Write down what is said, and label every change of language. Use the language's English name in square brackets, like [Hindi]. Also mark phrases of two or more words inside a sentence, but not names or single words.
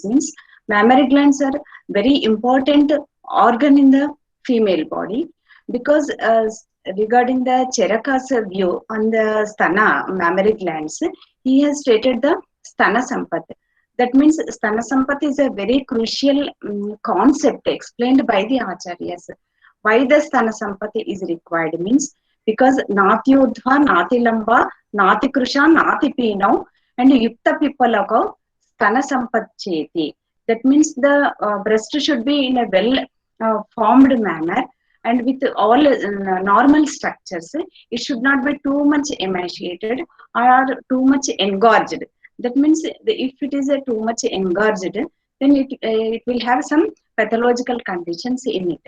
[English] Means mammary glands are very important organ in the female body, because regarding the Charaka's view on the sthana, mammary glands, he has stated the [Sanskrit] Sthana Sampat. [English] That means [Sanskrit] Sthana Sampat [English] is a very crucial concept explained by the Acharyas. Why the Sthana Sampat is required means, because [Sanskrit] Nati Udva, Nati Lamba, Nati Krusha, Nati Pino, and Yukta Pipalako, Sthana Sampat Cheti. [English] That means the breast should be in a well formed manner, and with all normal structures. It should not be too much emaciated or too much engorged. That means if it is too much engorged, then it will have some pathological conditions in it.